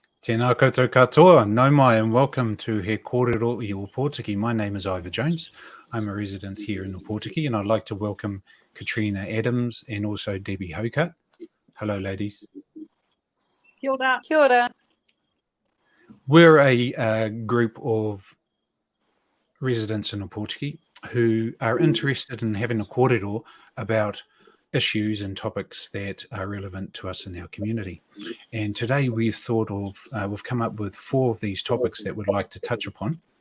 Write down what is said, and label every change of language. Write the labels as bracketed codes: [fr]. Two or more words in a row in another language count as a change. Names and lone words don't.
[mi] Tēnā koutou katoa, nau mai, [en] and welcome to He Kōrero I Ōpōtiki. My name is Ivor Jones. I'm a resident here in Ōpōtiki, and I'd like to welcome Katrina Adams and also Debbie Hoker. Hello, ladies. [mi] Kia ora. Kia ora. [en] We're a group of residents in Ōpōtiki who are interested in having a kōrero about issues and topics that are relevant to us in our community. And today we've come up with 4 of these topics that we'd like to touch upon.